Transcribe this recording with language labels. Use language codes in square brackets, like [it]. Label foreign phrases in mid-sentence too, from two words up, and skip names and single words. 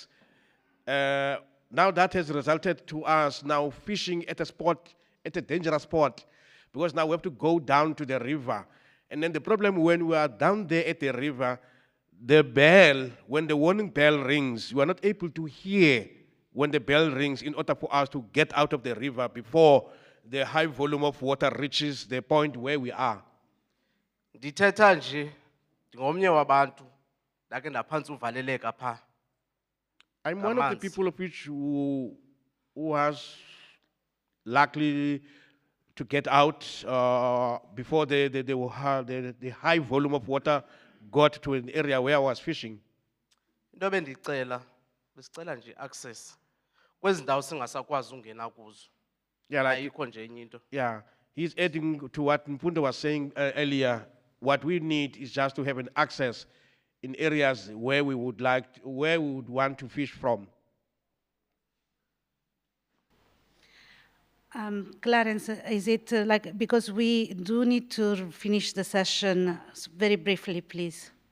[en] Now that has resulted to us now fishing at a dangerous spot, because now we have to go down to the river. And then the problem when we are down there at the river, the bell, when the warning bell rings, you are not able to hear when the bell rings in order for us to get out of the river before the high volume of water reaches the point where we are. [xh] Ndithetha nje ndingomnye wabantu ndake ndaphantsi uvaleleka pha. [en] I'm one of the people of which who has luckily to get out before the high volume of water got to an area where I was fishing. [xh] Into bendicela besicela nje access kwezi ndawo singasakwazi ungena kuzo. [en] Yeah, like, [xh] ayikho nje enye into. [en] Yeah, he's adding to what Mpundo was saying earlier. What we need is just to have an access in areas where we would want to fish from. Clarence, is it because we do need to finish the session very briefly, please?